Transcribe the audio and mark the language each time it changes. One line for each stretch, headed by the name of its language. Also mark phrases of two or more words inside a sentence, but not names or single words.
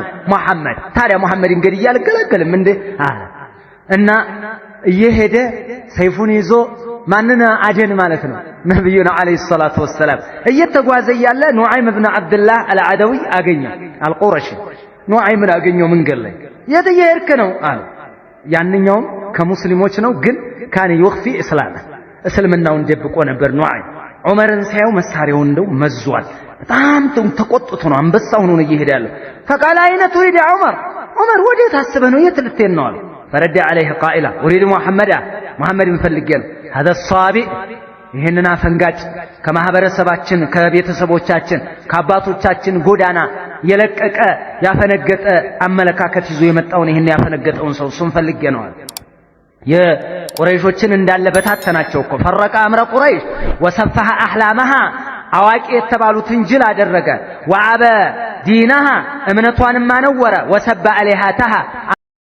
Amharic: መሐመድ። ታዲያ መሐመድ እንግዲህ ያልገለገልም እንደ አለ እና እየሄደ ሰይፉን ይዞ ማንና አደን ማለት ነው ነብዩና
Arabic: عليه الصلاة والسلام
Amharic: እየተጓዘ ያለ ኑዓይም ኢብኑ አብዱላህ አልዓደዊ አገኘው። አልቁረሺ ኑዓይምን አገኘው መንገድ ላይ የት እየሄድክ ነው አለ። ያንኛውም ከሙስሊሞች ነው ግን
Arabic: كان يخفي
Amharic: እስልምናውን ደብቆ ነበር ኑዓይም። ዑመርን ሳየው መሳሪያውን እንደው መዟል። በጣም ተቆጥቶ ነው አንበሳ ሆኖ ነው እየሄደ ያለው።
Arabic: فقال اين تريد يا عمر
Amharic: ዑመር ወዴት አስበህ ነው የት ልትሄድ ነው አለ።
Arabic: فرد عليه قائلا اريد محمد
Amharic: ፈልጌ ነው هذا الصابئ ይሄንን አፈንጋጭ ከማህበረሰባችን ከቤተሰቦቻችን ከአባቶቻችን ጎዳና የለቀቀ ያፈነገጠ አመለካከት ይዞ የመጣውን ይሄን ያፈነገጠውን ሰው እሱን ፈልጌ ነው አለ። የቁረይሾችን እንዳለ በታተናቸው እኮ
Arabic: فرق أمر قريش وسفه أحلامها
Amharic: አዋቂ የተባሉትን ጅል አደረገ።
Arabic: وعاب دينها
Amharic: እምነቷንም አነወረ።
Arabic: وسب آلهتها